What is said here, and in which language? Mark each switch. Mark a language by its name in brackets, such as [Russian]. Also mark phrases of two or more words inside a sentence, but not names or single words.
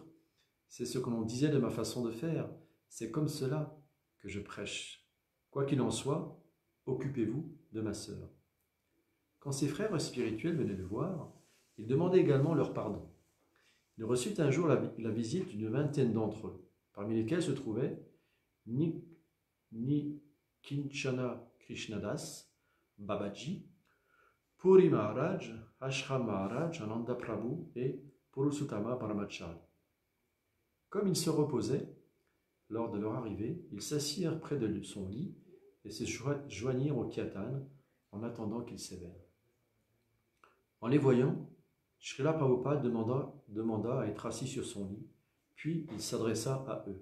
[French] C'est ce que l'on disait de ma façon de faire. C'est comme cela que je prêche. Quoi qu'il en soit, occupez-vous de ma sœur. Quand ses frères spirituels venaient le voir, il demandait également leur pardon. Il reçut un jour la visite d'une vingtaine d'entre eux, parmi lesquels se trouvaient Kinchana Krishnadas, Babaji, Puri Maharaj, Ashram Maharaj, Ananda Prabhu et Purushotama Paramacharya. Comme ils se reposaient, lors de leur arrivée, ils s'assirent près de son lit et se joignirent au kirtan en attendant qu'il s'éveille. En les voyant, Srila Prabhupada demanda à être assis sur son lit, puis il s'adressa à eux.